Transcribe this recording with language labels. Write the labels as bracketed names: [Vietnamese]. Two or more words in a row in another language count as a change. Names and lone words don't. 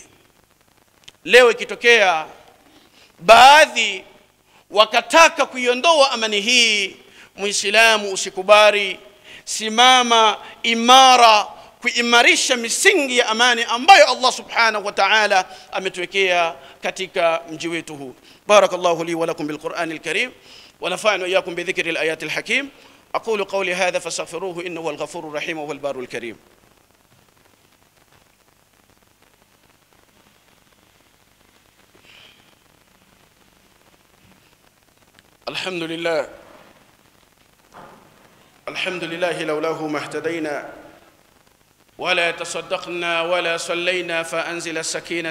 [Swahili] Leo ikitokea baadhi wakataka kuiondoa amani hii, muislamu usikubali, simama imara kuimarisha misingi ya amani ambayo Allah [Arabic] سبحانه وتعالى [Swahili] ametuwekea katika mji wetu huu. [Arabic] بارك الله لي ولكم بالقرآن الكريم ونفعنا وإياكم بذكر الآيات الحكيم. أقول قولي هذا فاستغفروه إنه هو الغفور الرحيم وهو البار الكريم. الحمد لله لولاه ما اهتدينا ولا تصدقنا ولا صلينا فأنزل السكينة